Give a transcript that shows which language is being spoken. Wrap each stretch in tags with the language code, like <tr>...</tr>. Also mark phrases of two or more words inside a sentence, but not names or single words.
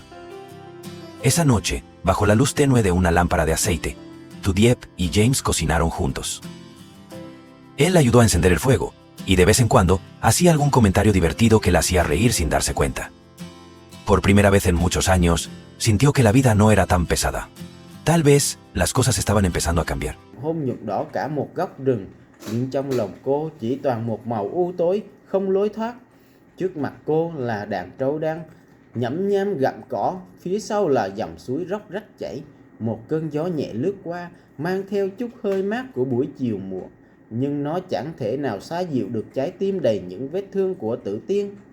<es>Esa noche, bajo la luz tenue de una lámpara de aceite, tu Dieppe y James cocinaron juntos. Él ayudó a encender el fuego, y de vez en cuando hacía algún comentario divertido que la hacía reír sin darse cuenta. Por primera vez en muchos años, sintió que la vida no era tan pesada. Tal vez las cosas estaban empezando a cambiar.</es> <vi>Hôm nhật đỏ cả một góc rừng, nhưng trong lòng cô chỉ toàn một màu u tối, không lối thoát. Trước mặt cô là đàn trâu đang nhẫm nháp gặm cỏ, phía sau là dòng suối róc rách chảy. Một cơn gió nhẹ lướt qua, mang theo chút hơi mát của buổi chiều muộn, nhưng nó chẳng thể nào xoa dịu được trái tim đầy những vết thương của Tử Tiên.</vi>